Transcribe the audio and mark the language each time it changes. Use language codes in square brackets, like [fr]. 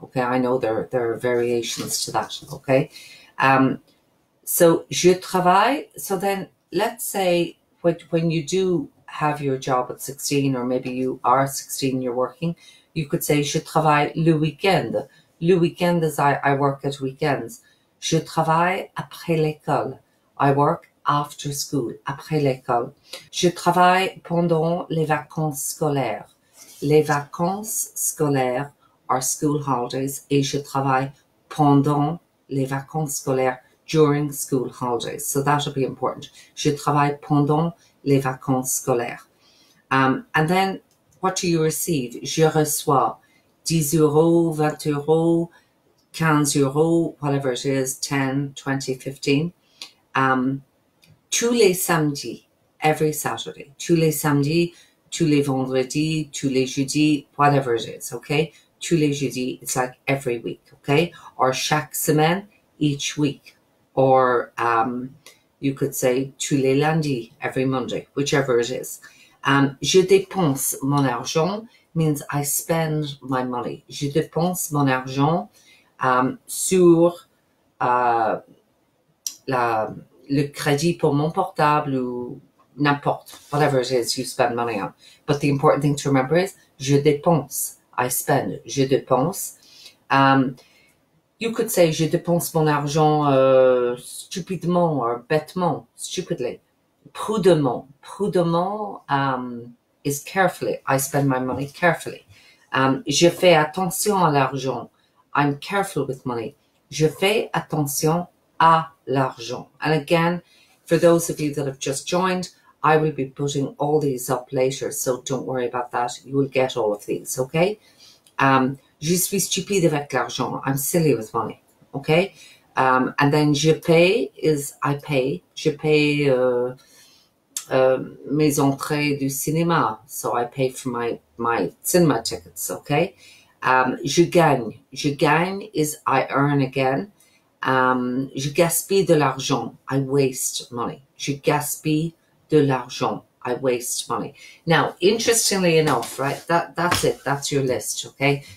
[en] Okay, I know there are variations to that. Okay, so [fr] je travaille. [en] So then let's say when you do have your job at 16, or maybe you are 16, you're working, you could say [fr] je travaille le week-end. Le week-end [en] is I work at weekends. [fr] Je travaille après l'école. [en] I work after school, [fr] après l'école. Je travaille pendant les vacances scolaires. Les vacances scolaires [en] are school holidays, [fr] et je travaille pendant les vacances scolaires, [en] during school holidays. So that'll be important. [fr] Je travaille pendant les vacances scolaires. [en] And then what do you receive? [fr] Je reçois 10 euros, 20 euros, 15 euros, [en] whatever it is, [fr] 10, 20, 15. Tous les samedis, [en] every Saturday. [fr] Tous les samedis, tous les vendredis, tous les jeudis, [en] whatever it is, okay? [fr] Tous les jeudis, [en] it's like every week, okay? Or [fr] chaque semaine, [en] each week. Or you could say [fr] tous les lundis, [en] every Monday, whichever it is. [fr] Je dépense mon argent [en] means I spend my money. [fr] Je dépense mon argent sur le crédit pour mon portable, ou n'importe, [en] whatever it is you spend money on. But the important thing to remember is [fr] je dépense, [en] I spend, je dépense. You could say [fr] je dépense mon argent stupidement or bêtement, stupidly. Prudemment. [en] Prudemment is carefully. I spend my money carefully. [fr] Je fais attention à l'argent. [en] I'm careful with money. [fr] Je fais attention à l'argent. [en] And again, for those of you that have just joined, I will be putting all these up later, so don't worry about that. You will get all of these, okay? [fr] Je suis stupide avec l'argent. [en] I'm silly with money, okay? And then [fr] je paye [en] is I pay. [fr] Je paye mes entrées du cinéma. [en] So I pay for my cinema tickets, okay? [fr] Je gagne. Je gagne [en] is I earn again. [fr] Je gaspille de l'argent. [en] I waste money. [fr] Je gaspille de l'argent. [en] I waste money. Now, interestingly enough, right, that's it. That's your list, okay?